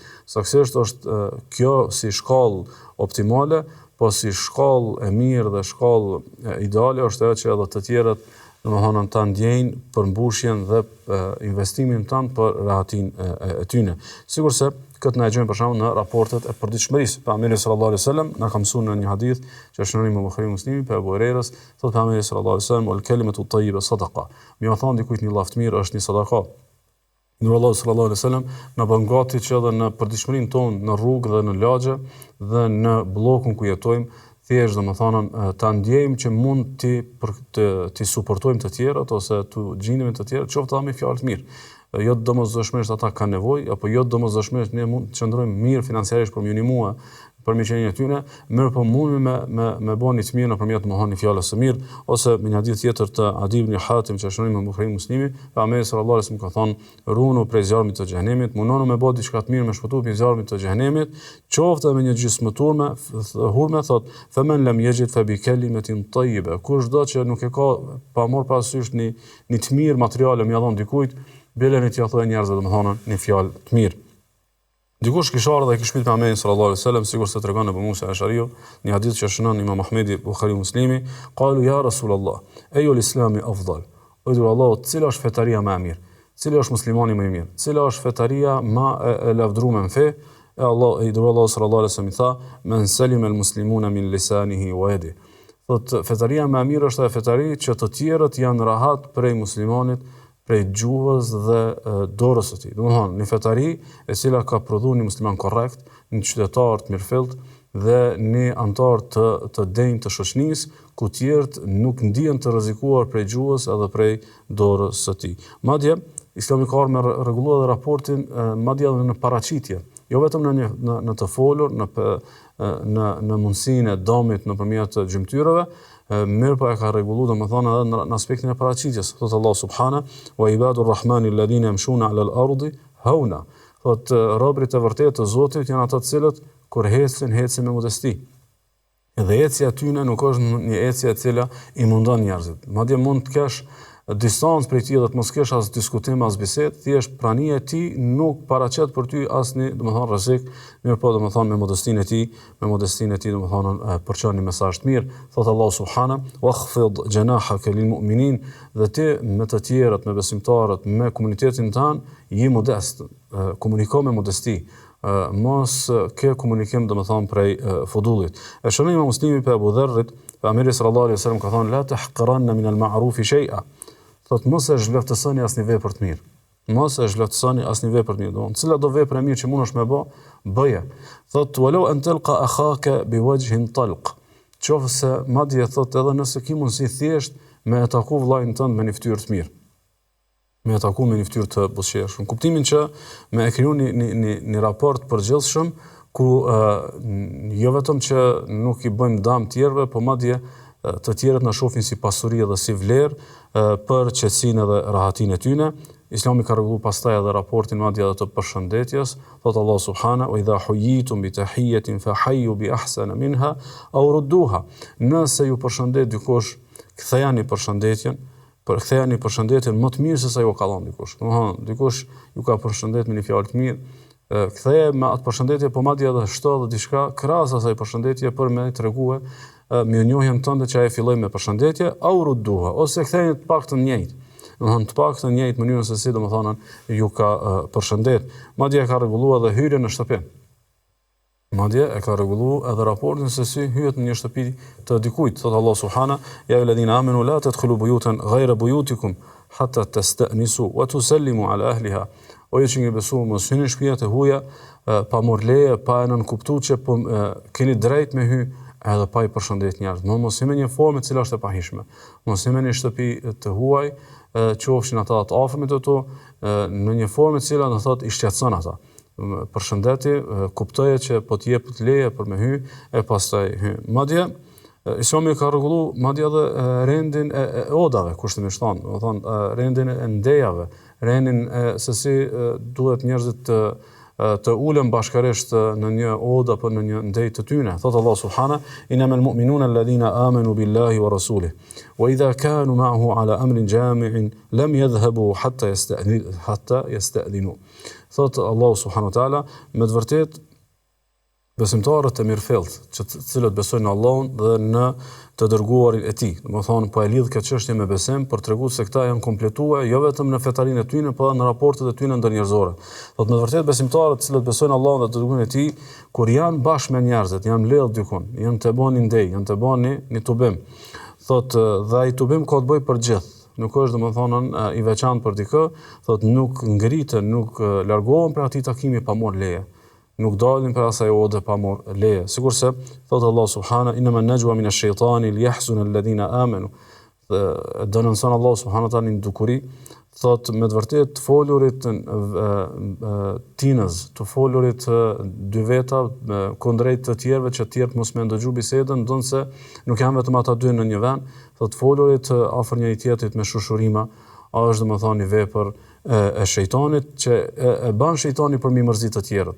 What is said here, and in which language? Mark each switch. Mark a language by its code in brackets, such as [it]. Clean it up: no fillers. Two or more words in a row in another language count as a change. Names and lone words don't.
[sq] Saktësisht është kjo si shkallë optimale, po si shkallë e mirë dhe shkallë ideale është ajo që edhe të tjerët domethënë ta ndjejnë për mbushjen dhe investimin tanë për rahatinë e tyre. Sigurisht këtë na e gjojmë për shembull në raportet e përditshmërisë. Pejgamberi [ar] صلى الله عليه وسلم [sq] na ka mësuar në një hadith që është në Buhariu Muslimi për Abu Hurairës, thotë pejgamberi [ar] صلى الله عليه وسلم الكلمة الطيبة صدقة. [sq] Mi u thon dikujt një laftë të mirë është një sadaka. Allahu [ar] صلى الله عليه وسلم [sq] na bën gati që edhe në përditshmërinë tonë, në rrugë dhe në lagje dhe në bllokun ku jetojmë, thjesht domethënë ta ndjejmë që mund ti suportojmë të tjerët ose të gjindemi të tjerët, qoftë me fjalë të mirë. Jo domosdoshmërisht ata kanë nevojë, apo jo domosdoshmërisht ne mund të qëndrojmë mirë financiarisht për minimua për miqënien e tyre, mirë po mundemi me bëni të mirë nëpërmjet mohoni fjalës së mirë, ose me një hadith tjetër të Adi ibn Hatim që shënon me Buhariu Muslimi, pejgamberi [ar] صلى الله عليه وسلم [sq] ka thonë: "Runu prej zjarmit të xhenemit, mundonu me bë diçka të mirë me shpëtu prej zjarmit të xhenemit, qoftë me një gjysmë turme, hurme thot, [ar] فمن لم يجد فبكلمة طيبة." [sq] Kushdo që nuk e ka pa marr parasysh një të mirë materiale më dhon dikujt, belen e tja thoi njerëzve domethënë një fjalë të mirë. Dikush kishte ardhur dhe kishte pyet Muhamedit [ar] صلى الله عليه وسلم, [sq] sikur se tregon Abu Musa al-Ash'ariu, një hadith që shënon Imam Ahmedi, Buhariu Muslimi, [ar] قالوا يا رسول الله أي الإسلام أفضل? [sq] O dhu Allah, cila është fetaria më e mirë? Cili është muslimani më i mirë? Cila është fetaria më e lavdruar në fe? E Allah, i dhu Allah [ar] صلى الله عليه وسلم [sq] i tha, [ar] من سلم المسلمون من لسانه ويده. [sq] Thot fetaria më e mirë është ajo fetari që të tjerët janë rahat prej muslimanit, prej gjuhës dhe dorës së tij. Domethënë, një fetari e cila ka prodhuar një musliman korrekt, një qytetar të mirëfillt dhe një antar të denjë të shoqënisë, ku tjerët nuk ndihen të rrezikuar prej gjuhës edhe prej dorës së tij. Madje Islami ka ardhur me rregulluar dhe raportin madje edhe në paraqitje, jo vetëm në të folur, në mundësinë e domit nëpërmjet gjymtyrave, mirë po e ka rregulluar domethënë edhe në aspektin e paraqitjes. Thot Allah [ar] سبحانه وعباد الرحمن الذين يمشون على الأرض هونا. [sq] Thot robërit e vërtetë të Zotit janë ata të cilët kur ecin me modesti. Edhe ecja tyne nuk është një ecje e cila i mundon njerëzit. Madje mund të kesh distancë prej tij dhe të mos kesh as diskutim as bisedë, thjesht prania e tij nuk paraqet për ty asnjë, domethënë rrezik, mirë po domethënë me modestinë e tij domethënë përçon një mesazh të mirë. Thot Allah subhana: [ar] "واخفض جناحك للمؤمنين", [sq] dhe ti me të tjerët, me besimtarët, me komunitetin tan, je modest, komuniko me modesti. Mos ke komunikim domethënë prej fudullit. E shënon Imam Muslimi për Abu Dharrit, pejgamberi [ar] صلى الله عليه وسلم [sq] ka thënë: [ar] "لا تحقرن من المعروف شيئا". [sq] Thot mos e zhvlerësoni asnjë vepër të mirë. Mos e zhvlerësoni asnjë vepër të mirë. Domthon, cila do vepër e mirë që mundesh me bë, bëje. Thot [ar] ولو أن تلقى أخاك بوجه طلق. [sq] Qofse madje thot edhe nëse ki mundsi thjesht me e taku vllajin tënd me një fytyrë të mirë. Me e taku me një fytyrë të buzëqeshme. Kuptimin që me e kriju një raport përgjithshëm ku jo vetëm që nuk i bëjmë dëm tjerëve, po madje të tjerët na shohin si pasuri dhe si vlerë për qetësinë dhe rahatinë e tyre. Islami ka rregulluar pastaj edhe raportin madje edhe të përshëndetjes. Thot Allah subhana: [ar] "وإذا حييتم بتحية فحيوا بأحسن منها أو ردوها". [sq] Nëse ju përshëndet dikush, kthejani përshëndetjen më të mirë se sa ju ka dhënë dikush. Domethënë, dikush ju ka përshëndet me një fjalë të mirë, ktheje me atë përshëndetje, po madje edhe shto edhe diçka krahas asaj përshëndetje për me tregue mirënjohjen tënde që ai filloi me përshëndetje, [ar] أو ردوها, [sq] ose kthejeni të paktën njëjtë. Domethënë të paktën njëjtë mënyrën se si domethënë ju ka përshëndet. Madje e ka rregulluar edhe hyrjen në shtëpi. Madje e ka rregulluar edhe raportin se si hyhet në një shtëpi të dikujt. Thot Allah subhana: [ar] "يا أيها الذين آمنوا لا تدخلوا بيوتا غير بيوتكم حتى تستأنسوا وتسلموا على أهلها". [sq] O ju që nge besu, mos hyni në shtëpiat e huaja pa marrë leje, pa e nënkuptuar që po keni drejt me hy edhe pa i përshëndet njerëz. Mos hyni në një formë e cila është e pahishme. Mos hyni në një shtëpi të huaj, qofshin ata të afërmit të tu, në një formë e cila do thotë i shqetëson ata. Përshëndeti kuptoje që po të jepet leje për me hy e pastaj hy. Madje Islami ka rregulluar madje edhe rendin e odave, kushtimisht thonë, do thonë rendin e ndejave, rendin se si duhet njerëzit të ulen bashkërisht në një odë apo në një ndej të tyre. Thot Allah subhana: [ar] "إنما المؤمنون الذين آمنوا بالله ورسوله وإذا كانوا معه على أمر جامع لم يذهبوا حتى يستأذنوه". [sq] Thot Allah [ar] سبحانه وتعالى, [sq] me të vërtetë besimtarët e mirëfillt, të cilët besojnë në Allahun dhe në të dërguarin e tij. Domethënë po e lidh këtë çështje me besim për treguar se këta janë kompletuar jo vetëm në fetarinë e tyre, por edhe në raportet e tyre ndërnjerëzore. Thot me të vërtetë besimtarët të cilët besojnë në Allahun dhe të dërguarin e tij, kur janë bashkë me njerëzit, janë mbledh dikun, janë të bëni ndej, janë të bëni një tubim. Thot dhe ai tubim ka të bëjë për gjithë. Nuk është domethënë i veçantë për dikë, thot nuk ngriten, nuk largohen për atij takimi pa marrë leje. Nuk dalin për asaj ode pa marrë leje. Sigurisht thot Allah subhana: [ar] "إنما النجوى من الشيطان ليحزن الذين آمنوا". [sq] Denonson Allah [ar] سبحانه تعالى [sq] në dukuri, thot me të vërtetë të folurit tinës, të folurit dy veta kundrejt të tjerëve që të tjerët mos me ndëgju bisedën, ndonse nuk janë vetëm ata dy në një vend, thot folurit afër njëri tjetrit me shushurima, është domethënë një vepër e shejtanit që e bën shejtani për mi mërzit të tjerët.